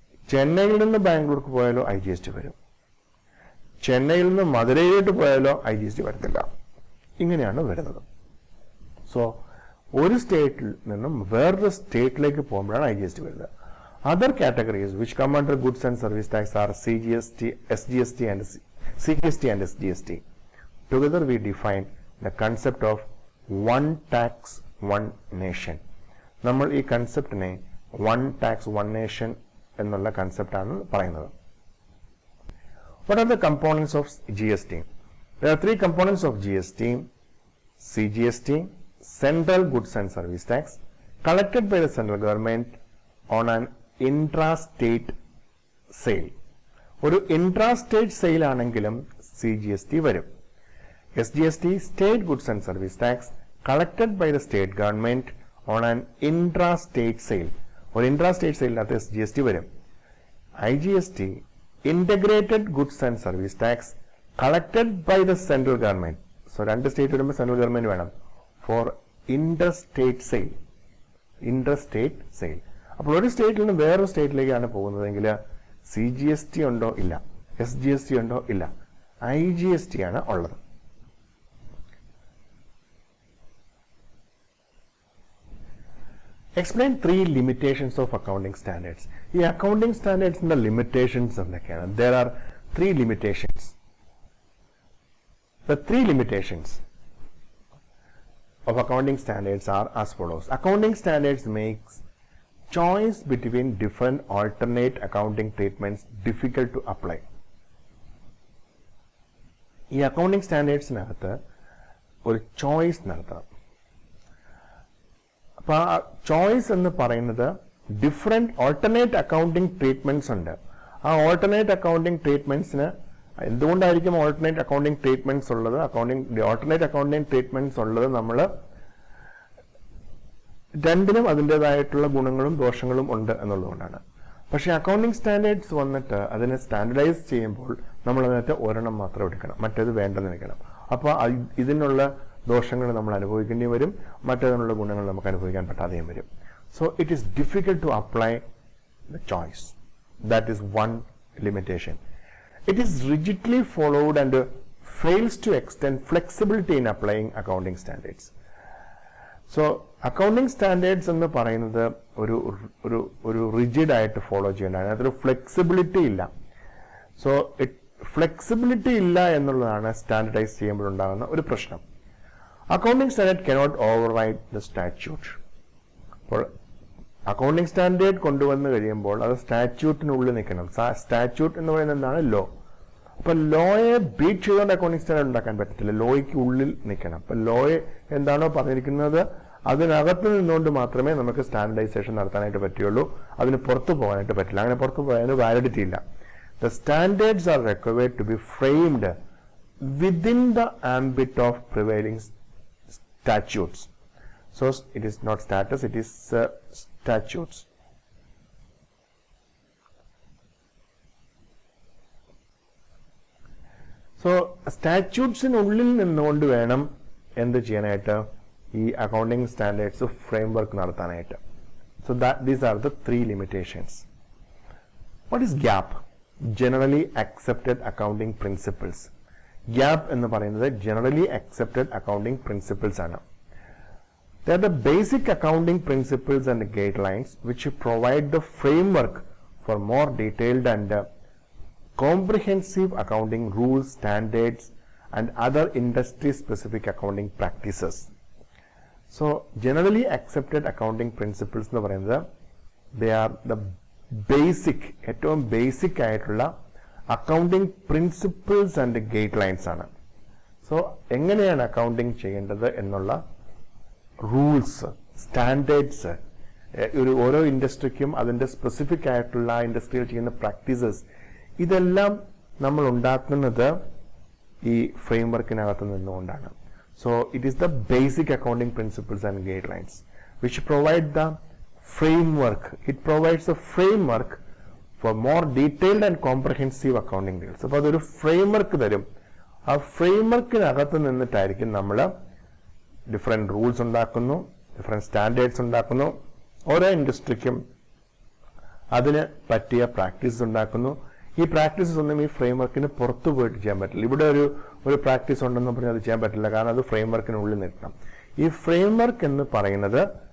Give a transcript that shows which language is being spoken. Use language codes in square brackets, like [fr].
[ml] ചെന്നൈയിൽ നിന്ന് ബാംഗ്ലൂർക്ക് പോയാലോ IGST വരും. ചെന്നൈയിൽ നിന്ന് മധുരയിലോട്ട് പോയാലോ IGST വരത്തില്ല. ഇങ്ങനെയാണ് വരുന്നത്. സോ ഒരു സ്റ്റേറ്റിൽ നിന്നും വേറൊരു സ്റ്റേറ്റിലേക്ക് പോകുമ്പോഴാണ് IGST വരുന്നത്. [en] Other categories which come under goods and service tax are CGST, SGST and CGST and SGST. Together we define the concept of one tax, one nation. [ml] നമ്മൾ ഈ കൺസെപ്റ്റിനെ വൺ ടാക്സ് വൺ നേഷൻ എന്നുള്ള കൺസെപ്റ്റാണ് പറയുന്നത്. [en] What are the components of GST? There are three components of GST: CGST, Central Goods and Service Tax, collected by the central government on an intra-state sale. [ml] ഒരു intra-state sale ആണെങ്കിലും CGST വരും. [en] SGST, State Goods and Service Tax, collected by the state government on an intra-state sale. [ml] ഒരു intra-state sale അകത്ത് SGST വരും. [en] IGST, Integrated Goods and Service Tax, collected by the central government. [ml] So രണ്ട് state വരുമ്പോൾ central government വേണം [en] For interstate sale. [ml] Interstate sale. അപ്പോൾ ഒരു സ്റ്റേറ്റിൽ നിന്ന് വേറൊരു സ്റ്റേറ്റിലേക്കാണ് പോകുന്നതെങ്കിൽ CGST ഉണ്ടോ ഇല്ല, SGST ഉണ്ടോ ഇല്ല, IGST ആണ് ഉള്ളത്. [en] Explain three limitations of accounting standards. [ml] ഈ അക്കൗണ്ടിംഗ് സ്റ്റാൻഡേർഡ്സിന്റെ ലിമിറ്റേഷൻസ് എന്തൊക്കെയാണ്? [en] There are three limitations. The three limitations of accounting standards are as follows. Accounting standards makes choice between different alternate accounting treatments difficult to apply. [ml] ഈ accounting സ്റ്റാൻഡേർഡ്സിനകത്ത് ഒരു choice നടത്തണം. അപ്പോൾ ആ choice എന്ന് പറയുന്നത് different alternate accounting treatments ഉണ്ട്. ആ alternate accounting ട്രീറ്റ്മെന്റ്സിന് എന്തുകൊണ്ടായിരിക്കും ഓൾട്ടർനേറ്റ് അക്കൗണ്ടിംഗ് ട്രീറ്റ്മെന്റ്സ് ഉള്ളത്? ഓൾട്ടർനേറ്റ് അക്കൗണ്ടിംഗ് ട്രീറ്റ്മെന്റ്സ് ഉള്ളത് നമ്മൾ രണ്ടിനും അതിൻ്റെതായിട്ടുള്ള ഗുണങ്ങളും ദോഷങ്ങളും ഉണ്ട് എന്നുള്ളതുകൊണ്ടാണ്. പക്ഷെ അക്കൗണ്ടിംഗ് സ്റ്റാൻഡേർഡ്സ് വന്നിട്ട് അതിനെ സ്റ്റാൻഡർഡൈസ് ചെയ്യുമ്പോൾ നമ്മൾ അതിനകത്ത് ഒരെണ്ണം മാത്രം എടുക്കണം, മറ്റേത് വേണ്ടെന്ന് വെക്കണം. അപ്പോൾ ഇതിനുള്ള ദോഷങ്ങൾ നമ്മൾ അനുഭവിക്കേണ്ടി വരും, മറ്റേതിനുള്ള ഗുണങ്ങൾ നമുക്ക് അനുഭവിക്കാൻ പറ്റാതെയും വരും. [en] So it is difficult to apply the choice. That is one limitation. It is rigidly followed and fails to extend flexibility in applying accounting standards. [ml] So, accounting standards എന്ന് പറയുന്നത് ഒരു റിജിഡ് ആയിട്ട് ഫോളോ ചെയ്യേണ്ടതാണ്. അതിലൊരു ഫ്ലെക്സിബിലിറ്റി ഇല്ല. So flexibility ഇല്ല എന്നുള്ളതാണ് standardise ചെയ്യുമ്പോൾ ഉണ്ടാകുന്ന ഒരു പ്രശ്നം. [en] Accounting standard cannot override the statute. [ml] അപ്പോൾ അക്കൗണ്ടിംഗ് സ്റ്റാൻഡേർഡ് കൊണ്ടുവന്ന് കഴിയുമ്പോൾ അത് സ്റ്റാറ്റ്യൂട്ടിനുള്ളിൽ നിൽക്കണം. സ്റ്റാറ്റ്യൂട്ട് എന്ന് പറയുന്നത് എന്താണ്? ലോ. അപ്പൊ ലോയെ ബീറ്റ് ചെയ്തുകൊണ്ട് അക്കൗണ്ടിംഗ് സ്റ്റാൻഡേർഡ് ഉണ്ടാക്കാൻ പറ്റത്തില്ല, ലോയ്ക്ക് ഉള്ളിൽ നിൽക്കണം. അപ്പൊ ലോയെ എന്താണോ പറഞ്ഞിരിക്കുന്നത് അതിനകത്ത് നിന്നുകൊണ്ട് മാത്രമേ നമുക്ക് സ്റ്റാൻഡർഡൈസേഷൻ നടത്താനായിട്ട് പറ്റുള്ളൂ. അതിന് പുറത്തു പോകാനായിട്ട് പറ്റില്ല. അങ്ങനെ പുറത്തു പോയാൽ വാലിഡിറ്റി ഇല്ല. [en] The standards are required to be framed within the ambit of prevailing statutes. So it is not status, it is statutes. [ml] So statutesiനുള്ളിൽ നിന്നുകൊണ്ട് വേണം എന്ത് ചെയ്യാനായിട്ട്? ഈ അക്കൗണ്ടിംഗ് സ്റ്റാൻഡേർഡ്സ് ഫ്രെയിംവർക്ക് നടത്താനായിട്ട്. [en] So these are the three limitations. What is GAAP? Generally accepted accounting principles. GAAP [ml] എന്ന് പറയുന്നത് [en] generally accepted accounting principles ആണ്. They are the basic accounting principles and guidelines which provide the framework for more detailed and comprehensive accounting rules, standards, and other industry-specific accounting practices. So, generally accepted accounting principles [ml] എന്ന് പറയുന്നത് [en] they are the basic, [ml] ഏറ്റവും basic ആയിട്ടുള്ള accounting principles and guide ആണ്. So എങ്ങനെയാണ് accounting ചെയ്യേണ്ടത് എന്നുള്ള rules, standards, ഓരോ ഇൻഡസ്ട്രിക്കും അതിൻ്റെ സ്പെസിഫിക് ആയിട്ടുള്ള ഇൻഡസ്ട്രിയിൽ ചെയ്യുന്ന പ്രാക്ടീസസ്, ഇതെല്ലാം നമ്മൾ ഉണ്ടാക്കുന്നത് ഈ ഫ്രെയിംവർക്കിനകത്ത് നിന്നുകൊണ്ടാണ്. [en] So it is the basic accounting principles and guidelines which provide the framework. It provides a framework for more detailed and comprehensive accounting rules. [ml] അപ്പോൾ അതൊരു ഫ്രെയിംവർക്ക് തരും. ആ ഫ്രെയിംവർക്കിനകത്ത് നിന്നിട്ടായിരിക്കും നമ്മൾ ഡിഫറെൻറ്റ് റൂൾസ് ഉണ്ടാക്കുന്നു, ഡിഫറെൻറ്റ് സ്റ്റാൻഡേർഡ്സ് ഉണ്ടാക്കുന്നു. ഓരോ ഇൻഡസ്ട്രിക്കും അതിന് പറ്റിയ പ്രാക്ടീസ് ഉണ്ടാക്കുന്നു. ഈ പ്രാക്ടീസസ് ഒന്നും ഈ ഫ്രെയിംവർക്കിന് പുറത്തു പോയിട്ട് ചെയ്യാൻ പറ്റില്ല. ഇവിടെ ഒരു പ്രാക്ടീസ് ഉണ്ടെന്ന് പറഞ്ഞാൽ അത് ചെയ്യാൻ പറ്റില്ല, കാരണം അത് ഫ്രെയിംവർക്കിനുള്ളിൽ നിൽക്കണം. ഈ ഫ്രെയിംവർക്ക് എന്ന് പറയുന്നത്